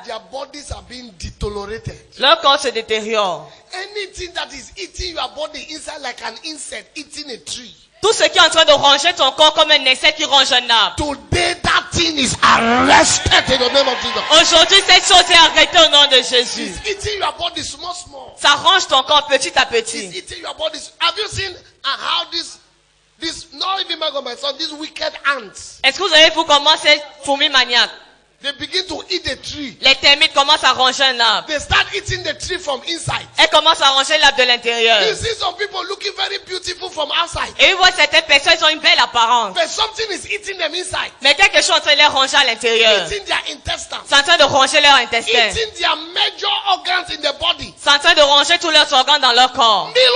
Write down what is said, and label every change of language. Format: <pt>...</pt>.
<en>their bodies are being deteriorated.</en> <fr>leur corps se détériore.</fr> <en>Anything that is eating your body inside like an insect eating a tree.</en> <fr>Tout ce qui est en train de ronger ton corps comme un insecte qui ronge un arbre.</fr> <en>Today that thing is arrested in the name of Jesus.</en> <fr>Aujourd'hui, cette chose est arrêtée au nom de Jésus.</fr> <en>It's eating your body small, small.</en> <fr>Ça ronge ton corps petit à</fr> <en>It's</en> <fr>petit.</fr> <en>eating your body. Have you seen how this not even my son, these wicked ants,</en> <fr>Est-ce que vous avez vu comment ces fourmis maniaques,</fr> <en>they begin to eat the tree.</en> <fr>les termites commencent à ronger un arbre?</fr> <en>They start eating the tree from inside.</en> <fr>Elles commencent à ronger l'arbre de l'intérieur.</fr> <en>You see some people looking very beautiful from outside,</en> <fr>Et vous voyez certaines personnes, elles ont une belle apparence.</fr> <en>but something is eating them inside,</en> <fr>Mais quelque chose est en train de les ronger à l'intérieur.</fr> <en>eating their intestines,</en> <fr>C'est en train de ronger leur intestin.</fr> <en>eating their major organs in the body.</en> <fr>C'est en train de ronger tous leurs organes dans leur corps.</fr>